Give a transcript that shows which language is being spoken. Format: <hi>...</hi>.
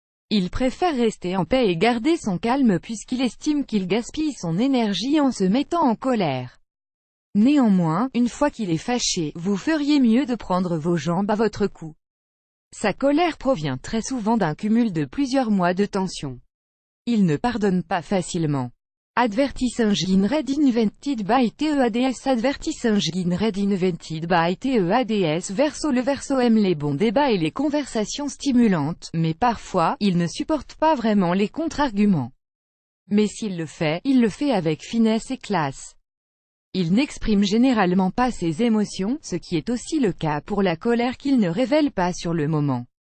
<fr>Il préfère rester en paix et garder son calme puisqu'il estime qu'il gaspille son énergie en se mettant en colère. Néanmoins, une fois qu'il est fâché, vous feriez mieux de prendre vos jambes à votre cou. Sa colère provient très souvent d'un cumul de plusieurs mois de tension. Il ne pardonne pas facilement.</fr> <en>Advertising read invented by TEADS. Advertising read invented by TEADS.</en> <fr>Verseau, le Verseau aime les bons débats et les conversations stimulantes, mais parfois, il ne supporte pas vraiment les contre-arguments. Mais s'il le fait, il le fait avec finesse et classe. Il n'exprime généralement pas ses émotions, ce qui est aussi le cas pour la colère qu'il ne révèle pas sur le moment.</fr>